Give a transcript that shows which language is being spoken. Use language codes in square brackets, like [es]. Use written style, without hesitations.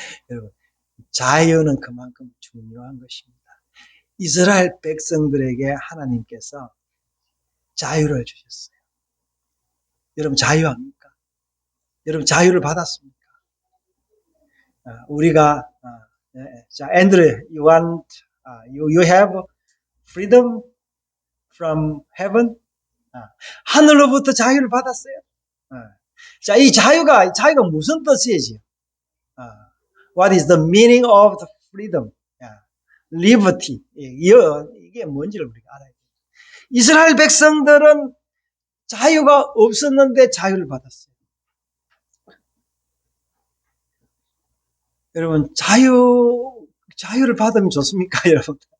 [ko] 여러분 자유는 그만큼 중요한 것입니다. 이스라엘 백성들에게 하나님께서 자유를 주셨어요. 여러분 자유합니까? 여러분 자유를 받았습니까? 우리가 자, [en] Andrew, you want you have freedom from heaven? [ko] 하늘로부터 자유를 받았어요. 자, 이 자유가 무슨 뜻이지? [en] What is the meaning of the freedom? liberty. [ko] 이게 뭔지를 우리가 알아야 돼요. 이스라엘 백성들은 자유가 없었는데 자유를 받았어요. 여러분, 자유를 받으면 좋습니까, 여러분?